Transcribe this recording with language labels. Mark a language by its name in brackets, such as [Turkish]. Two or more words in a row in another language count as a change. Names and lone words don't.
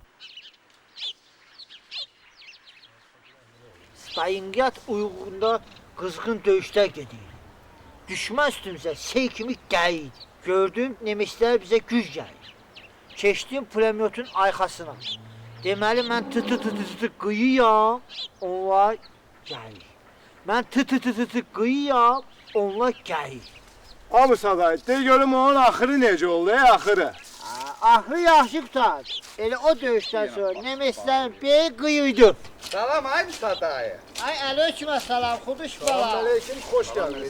[Azerbaijani] Stayinqiyat uyğunda qızğın döyüşlər gedir. Düşmən üstümüzə sey kimi gəlir. Gördüm, nemeslər bizə güc gəlir. Keçdim pulemyotun arxasına. Deməli, mən tı-tı-tı-tı qıyıyam, onlar gəlir. Mən tı-tı-tı-tı qıyıyam, onlar gəlir. Abi Saday, de görüm onun axırı necə oldu, axırı? Axırı yaxşı qutar. Elə o döyüşdən sonra nemeslərin biri qıyıydı. Salam, ay Saday. Ay, aleyküm salam, xuduş bala. Salam aleyküm, xoş gəldin.